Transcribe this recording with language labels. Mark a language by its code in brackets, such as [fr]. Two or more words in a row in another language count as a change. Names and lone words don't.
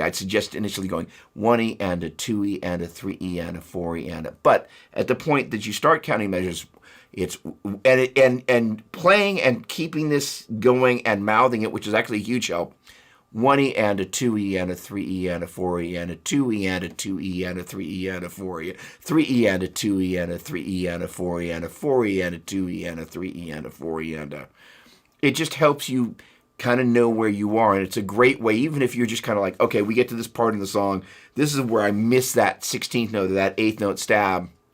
[en] I'd suggest initially going 1E and a 2E and a 3E and a 4E and a, but at the point that you start counting measures, it's and playing and keeping this going and mouthing it, which is actually a huge help. 1E and a 2E and a 3E and a 4E and a 2E and a 2E and a 3E and a 4E, 3E and a 2E and a 3E and a 4E and a 4E and a 2E and a 3E and a 4E and a. It just helps you kind of know where you are, and it's a great way, even if you're just kind of like, okay, we get to this part in the song, this is where I miss that 16th note or that 8th note stab.